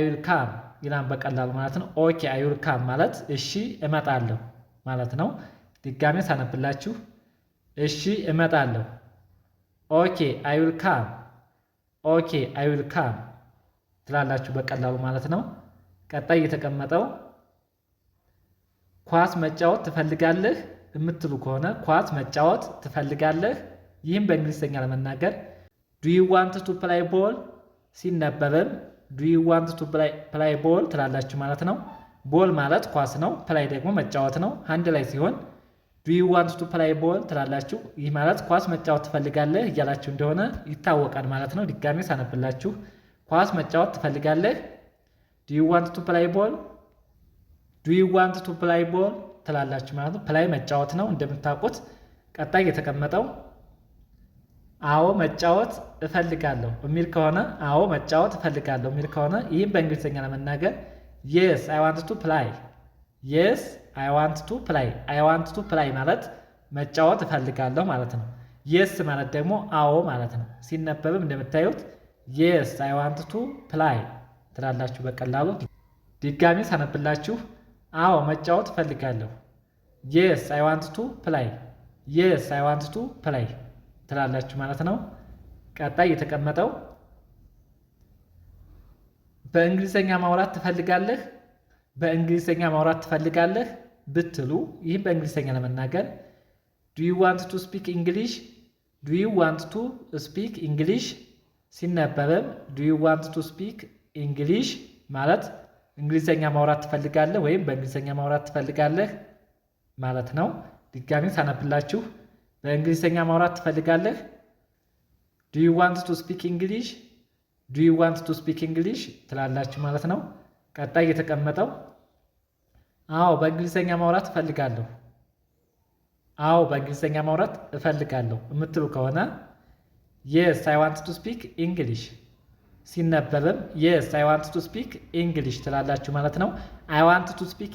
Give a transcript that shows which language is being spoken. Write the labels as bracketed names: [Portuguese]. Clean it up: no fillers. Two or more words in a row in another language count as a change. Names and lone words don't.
[English] will come [Amharic] ይላል በቀላሉ ማለት ነው። [English] okay I will come [Amharic] ማለት እሺ እመጣለሁ ማለት ነው። ድጋሜ ሳነብላችሁ እሺ እመጣለሁ [English] okay I will come okay I will come [Amharic] ትላላችሁ በቀላሉ ማለት ነው። ቀጣይ የተቀመጠው ኳስ መጫወት ትፈልጋለህ የምትሉ ከሆነ ኳስ መጫወት ትፈልጋለህ ይህም በእንግሊዝኛ ለመናገር [English] do you want to play ball ሲነበብም do you want to play ball [Amharic] ትላላችሁ ማለት ነው። ቦል ማለት ኳስ ነው፣ ፕላይ ደግሞ መጫወት ነው። አንድ ላይ ሲሆን [English] do you want to play ball [Amharic] ትላላችሁ። ይህ ማለት ኳስ መጫወት ትፈልጋለህ እያላችሁ እንደሆነ ይታወቃል ማለት ነው። ድጋሜ ሳነብላችሁ ኳስ መጫወት ትፈልጋለህ [English] do you want to play ball do you want to play [Amharic] ball ትላላችሁ ማለት ነው። ፕላይ መጫወት ነው እንደምታውቁት። ቀጣይ የተቀመጠው አዎ መጫወት እፈልጋለሁ የሚል ከሆነ አዎ መጫወት እፈልጋለሁ የሚል ከሆነ ይህም በእንግሊዝኛ ለመናገር [English] yes I want to play yes I want to play I want to play [Amharic] ማለት መጫወት እፈልጋለሁ ማለት ነው። yes ማለት ደግሞ አዎ ማለት ነው። ሲነበብም እንደምታዩት [English] yes I want to play [Amharic] ትላላችሁ በቀላሉ። ድጋሚ ሳነብላችሁ አዎ መጫወት እፈልጋለሁ [English] yes I want to play yes I want to play [Amharic] ትላላችሁ ማለት ነው። ቀጣይ የተቀመጠው በእንግሊዝኛ ማውራት ትፈልጋለህ በእንግሊዝኛ ማውራት ትፈልጋለህ ብትሉ ይህም በእንግሊዝኛ ለመናገር [English] do you want to speak English do you want to speak English ሲነበብም do you want to speak English [Amharic] ማለት እንግሊዝኛ ማውራት ትፈልጋለህ [English] ወይም በእንግሊዝኛ ማውራት ትፈልጋለህ ማለት ነው። ድጋሚ ሳነብላችሁ በእንግሊዝኛ ማውራት ትፈልጋለህ Do you want to speak English? do you want to speak English [Amharic] ትላላችሁ ማለት ነው። ቀጣይ የተቀመጠው አዎ በእንግሊዝኛ ማውራት እፈልጋለሁ፣ አዎ በእንግሊዝኛ ማውራት እፈልጋለሁ የምትሉ ከሆነ [English] yes I want to speak English፣ ሲነበብም yes I want to speak English [Amharic] ትላላችሁ ማለት ነው። [English] I want to speak